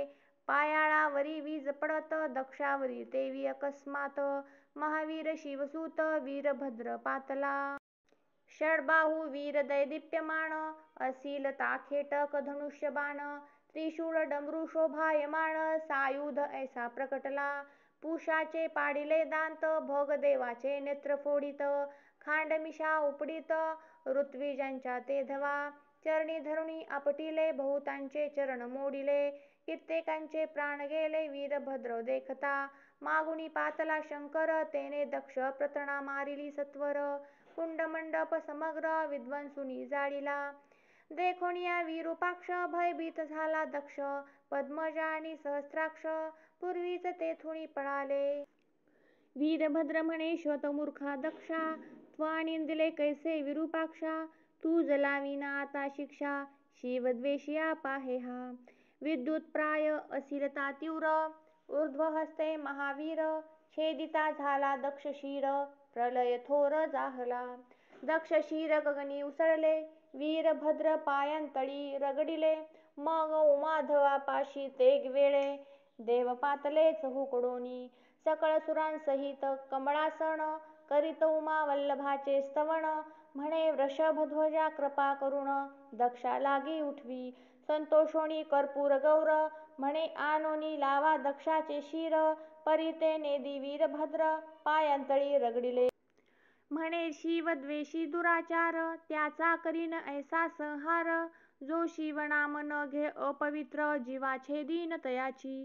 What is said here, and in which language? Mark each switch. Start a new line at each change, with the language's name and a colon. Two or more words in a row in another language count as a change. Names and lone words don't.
Marathi: पायाळावरी वीज पडत दक्षावरी तेवी अकस्मात. महावीर शिवसूत वीरभद्र पातला. षडबाहू वीर दैदिप्यमान असील ताखेटक धनुष्यबाण. त्रिशूळ डमरू शोभायमान सायुध ऐसा प्रकटला. पुषाचे पाडिले दांत भोगदेवाचे नेत्र फोडित. खांडमिशा उपडित ऋत्विजांच्या तेधवा. चरणी धरुणी आपटिले बहुतांचे चरण मोडिले. कित्येकांचे प्राण गेले वीरभद्र देखता. मागुनी पातला शंकर तेने दक्ष प्रतना मारिली सत्वर. कुंडमंडप समग्र विध्वंसुनी जाळिला. देखोनिया विरूपाक्ष भयभीत झाला दक्ष. पद्मजा आणि सहस्राक्ष पूर्वीच तेथुनी पळाले. वीरभद्र म्हणे श्वेतमूर्खा दक्षा. त्वा निंदिले कैसे विरूपाक्षा. तू जलाविना आता शिक्षा. शिवद्वेषिया पाहे हा. विद्युत्प्राय असीलता तीव्र. ऊर्ध्वहस्ते महावीर. छेदिता झाला दक्ष शिर. प्रलय थोर जाहला. दक्ष शिर गगनी उसळले. वीरभद्र पायांतळी रगडिले. मग उमाधवापाशी ते वेळे. देव पातले चहूकडोनी. सकळ सुरांसहित कमळासन. करीत उमा वल्लभाचे स्तवन. म्हणे वृषभध्वजा कृपा करुण. दक्षा लागी उठवी संतोषोनी कर्पूर गौर. म्हणे आणोनी लावा दक्षाचे शिर. परी ते नेदी वीरभद्र पायांतळी रगडिले. म्हणे शिवद्वेषी दुराचार त्याचा करीन ऐसा संहार. जो शिवनाम न घे अपवित्र जीवा छेदीन तयाची.